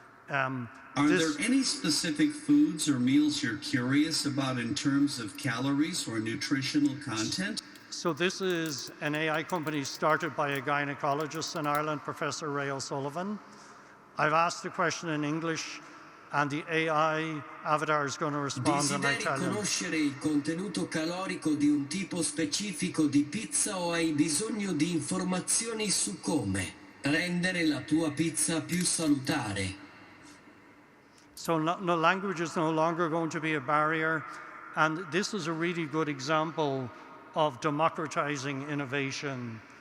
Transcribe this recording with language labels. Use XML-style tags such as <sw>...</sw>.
<en>Are there any specific foods or meals you're curious about in terms of calories or nutritional content? So this is an AI company started by a gynecologist in Ireland, Professor Ray O'Sullivan. I've asked the question in English, and the AI avatar is going to respond in Italian.</en> <it>Desideri conoscere il contenuto calorico di un tipo specifico di pizza o hai bisogno di informazioni su come rendere la tua pizza più salutare?</it> <en>So no language is no longer going to be a barrier, and this is a really good example of democratizing innovation.</en>